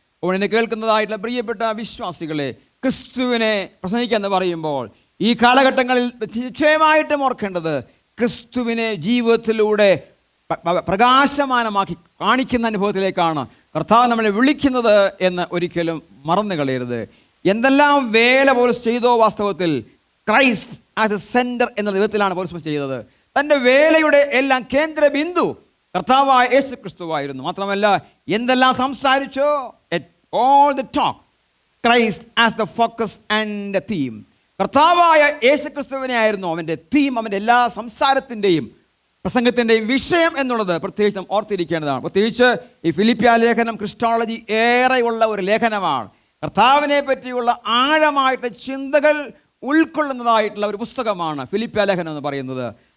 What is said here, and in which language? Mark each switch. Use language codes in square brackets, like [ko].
[ml] അപ്പോൾ എന്നെ കേൾക്കുന്നതായിട്ടുള്ള പ്രിയപ്പെട്ട വിശ്വാസികളെ, ക്രിസ്തുവിനെ പ്രസംഗിക്കുക എന്ന് പറയുമ്പോൾ ഈ കാലഘട്ടങ്ങളിൽ നിശ്ചയമായിട്ടും ഓർക്കേണ്ടത്, ക്രിസ്തുവിനെ ജീവിതത്തിലൂടെ പ്രകാശമാനമാക്കി കാണിക്കുന്ന അനുഭവത്തിലേക്കാണ് കർത്താവ് നമ്മളെ വിളിക്കുന്നത് എന്ന് ഒരിക്കലും മറന്നു കളയരുത്. എന്തെല്ലാം വേല പൗലോസ് ചെയ്തോ വാസ്തവത്തിൽ [en] Christ as a centre [ml] എന്ന വിധത്തിലാണ് പൗലോസ് ചെയ്തത്. തൻ്റെ വേലയുടെ എല്ലാം കേന്ദ്ര ബിന്ദു കർത്താവായ യേശു ക്രിസ്തുവായിരുന്നു. മാത്രമല്ല, എന്തെല്ലാം സംസാരിച്ചോ, [en] all the talk, Christ as the focus and the theme. [ml] കർത്താവായ യേശു ക്രിസ്തുവിനെ ആയിരുന്നു അവൻ്റെ തീം, അവൻ്റെ എല്ലാ സംസാരത്തിൻ്റെയും പ്രസംഗത്തിൻ്റെയും വിഷയം എന്നുള്ളത് പ്രത്യേകിച്ച് നാം ഓർത്തിരിക്കേണ്ടതാണ്. പ്രത്യേകിച്ച് ഈ ഫിലിപ്പിയ ലേഖനം ക്രിസ്റ്റോളജി ഏറെയുള്ള ഒരു ലേഖനമാണ്. കർത്താവിനെ പറ്റിയുള്ള ആഴമായിട്ട് ചിന്തകൾ ഉൾക്കൊള്ളുന്നതായിട്ടുള്ള ഒരു പുസ്തകമാണ് ഫിലിപ്പിയ ലേഖനം എന്ന് പറയുന്നത്.